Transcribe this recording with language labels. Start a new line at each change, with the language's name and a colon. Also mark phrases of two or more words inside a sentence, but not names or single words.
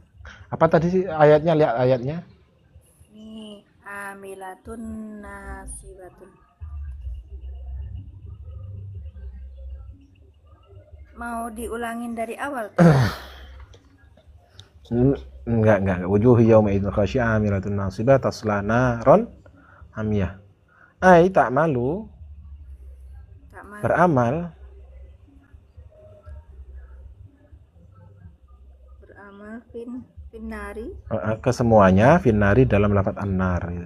Indonesian: Apa tadi sih ayatnya? Lihat ayatnya.
Arabic: Nih, عاملة ناصبة.
Indonesian: Mau diulangin dari awal tuh? Enggak.
Arabic: وجوه يومئذ خاشعة عاملة ناصبة تصلى نارا حامية.
Indonesian: Tak malu. Beramal. Beramal finnari. Kesemuanya finnari dalam lafadz an-nar gitu.